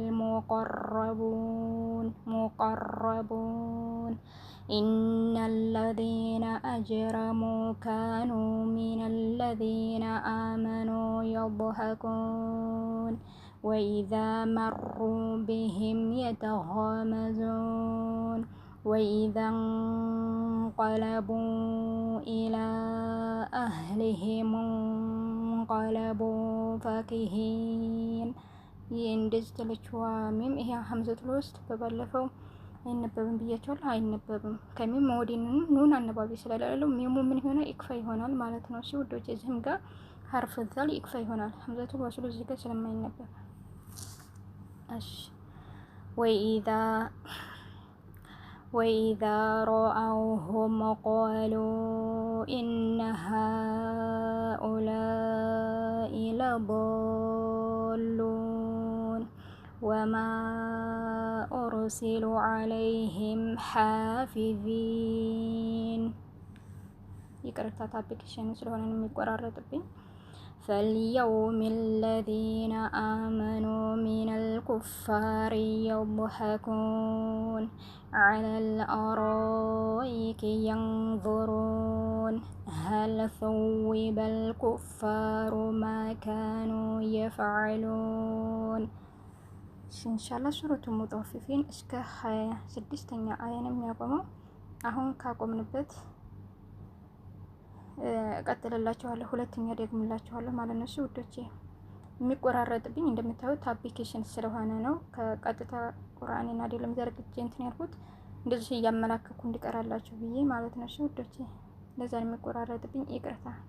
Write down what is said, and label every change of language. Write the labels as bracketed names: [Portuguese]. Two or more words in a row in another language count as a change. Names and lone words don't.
[Arabic] المقربون إن الذين أجرموا كانوا من الذين آمنوا يضحكون وإذا مروا بهم يتغامزون وإذا انقلبوا إلى أهلهم انقلبوا فكهين [Amharic] የእንደዚህ ተለችዋ ሚም ይሄ ሀምዘቱል ወስጥ በባለፈው አይነበብም ብያቸዋለሁ። አይነበብም ከሚም ወዲን ኑን አነባቢ ስለሌለው ሚሙ ምን ይሆናል? ኢክፋ ይሆናል ማለት ነው። እሺ ውዶች እዚህም ጋር ሐርፍ ዛል ኢክፋ ይሆናል። ሀምዘቱል ወስሉ እዚህ ጋር ስለማይነበብ እሺ [Arabic] وإذا رأوهم قالوا إن هؤلاء لضالون وما أرسلوا عليهم [Amharic] حافظين ይቅርታ ታፒክሽን ስለሆነ የሚቆራረጥብኝ [Arabic] فاليوم الذين آمنوا من الكفار يضحكون على الأرائك ينظرون هل ثوب الكفار ما كانوا يفعلون إن شاء الله سورة المطففين [Amharic] እስከ 26ኛ አያ ነው የሚያቆመው። አሁን ካቆምንበት ቀጥልላችኋለሁ። ሁለተኛ ደግምላችኋለሁ ማለት ነው። እሺ ውዶቼ የሚቆራረጥብኝ እንደምታዩት አፕሊኬሽን ስለሆነ ነው። ከቀጥታ ቁርአኔን አይደለም ዘርግቼ እንትን ያልኩት እንደዚህ እያመላከኩ እንዲቀራላችሁ ብዬ ማለት ነው። እሺ ውዶቼ ለዛ ነው የሚቆራረጥብኝ፣ ይቅርታ።